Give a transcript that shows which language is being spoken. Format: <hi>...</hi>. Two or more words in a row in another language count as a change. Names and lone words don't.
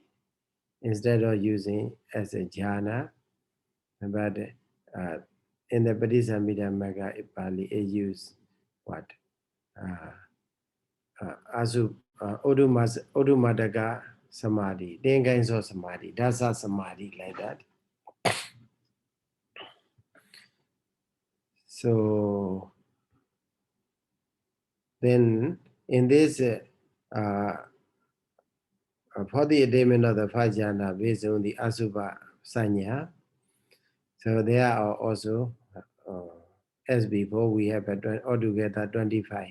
<en>Instead of using as a jhana, but in the Abhidhamma Pali, it use what?</en> <pi>Odumadaka samadhi,</pi> <en>10 kinds of samadhi,</en> <pi>dasa samadhi,</pi> <en>like that. So then in this, for the attainment of the five jhana based on the</en> <pi>Asubha Sanya,</pi> <en>so there are also, as before, we have altogether 25.</en>